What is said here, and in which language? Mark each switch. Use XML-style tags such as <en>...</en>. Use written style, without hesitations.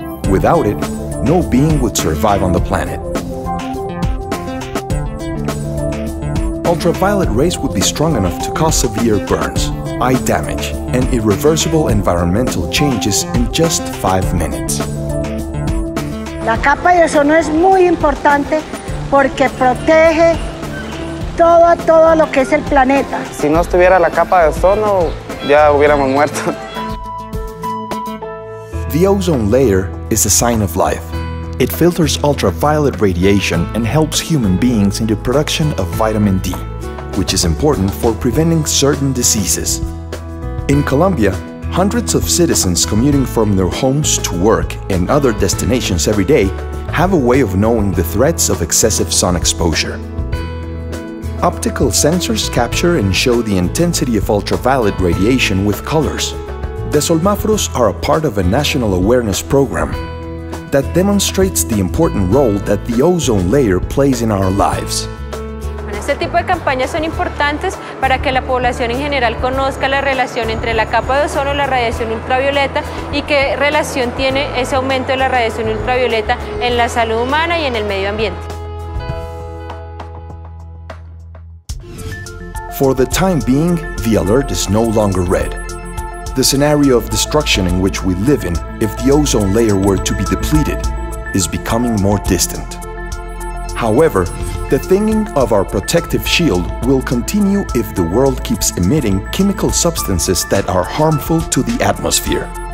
<en>Without it, no being would survive on the planet. Ultraviolet rays would be strong enough to cause severe burns, eye damage, and irreversible environmental changes in just 5 minutes.</en> <es>La capa de ozono es muy importante porque protege todo lo que es el planeta. Si no estuviera la capa de ozono, ya hubiéramos muerto.</es> <en>The ozone layer is a sign of life. It filters ultraviolet radiation and helps human beings in the production of vitamin D, which is important for preventing certain diseases. In Colombia, hundreds of citizens commuting from their homes to work and other destinations every day have a way of knowing the threats of excessive sun exposure. Optical sensors capture and show the intensity of ultraviolet radiation with colors. The solmáforos are a part of a national awareness program that demonstrates the important role that the ozone layer plays in our lives.</en> <es>Este tipo de campañas son importantes para que la población en general conozca la relación entre la capa de ozono y la radiación ultravioleta y qué relación tiene ese aumento de la radiación ultravioleta en la salud humana y en el medio ambiente.</es> <en>For the time being, the alert is no longer red. The scenario of destruction in which we live in, if the ozone layer were to be depleted, is becoming more distant. However, the thinning of our protective shield will continue if the world keeps emitting chemical substances that are harmful to the atmosphere.</en>